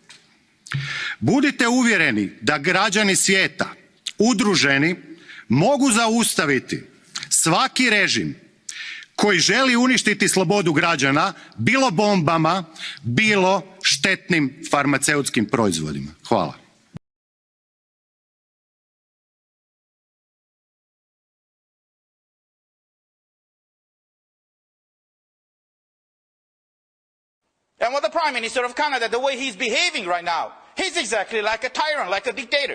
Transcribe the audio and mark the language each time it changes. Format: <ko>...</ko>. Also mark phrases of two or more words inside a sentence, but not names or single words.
<hr>Budite uvjereni da građani svijeta, udruženi, mogu zaustaviti svaki režim koji želi uništiti slobodu građana, bilo bombama, bilo štetnim farmaceutskim proizvodima. Hvala.</hr> <en>And with the Prime Minister of Canada, the way he's behaving right now, he's exactly like a tyrant, like a dictator.</en>